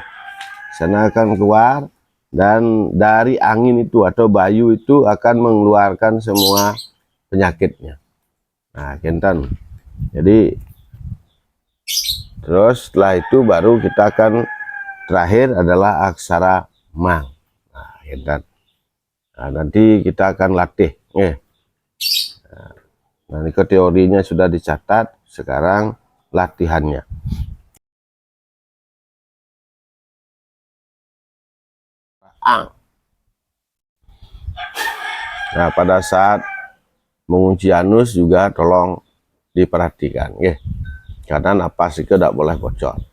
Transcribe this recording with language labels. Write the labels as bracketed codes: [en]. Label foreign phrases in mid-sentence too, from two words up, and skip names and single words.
[id] Sana akan keluar, dan dari angin itu atau bayu itu akan mengeluarkan semua penyakitnya. Nah, kentan. Jadi terus setelah itu baru kita akan terakhir adalah aksara mang. Nah, kentan. Nah, nanti kita akan latih. Nah, ini teorinya sudah dicatat, sekarang latihannya. Nah, pada saat mengunci anus juga tolong diperhatikan, karena napas itu tidak boleh bocor.